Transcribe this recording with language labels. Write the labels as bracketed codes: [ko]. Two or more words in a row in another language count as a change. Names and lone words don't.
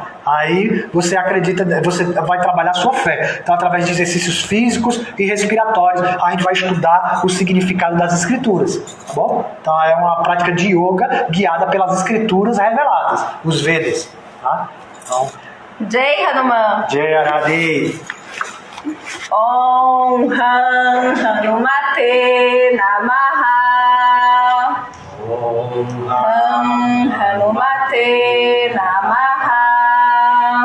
[pt] Aí você acredita, você vai trabalhar a sua fé. Então, através de exercícios físicos e respiratórios, a gente vai estudar o significado das escrituras. Tá bom? Então, é uma prática de yoga guiada pelas escrituras reveladas, os Vedas. Tá? Então, [hi] Jai Hanuman. Jai Aradi. [sa] Om Ham Hanumate Namaha. Om Ham Hanumate Namaha.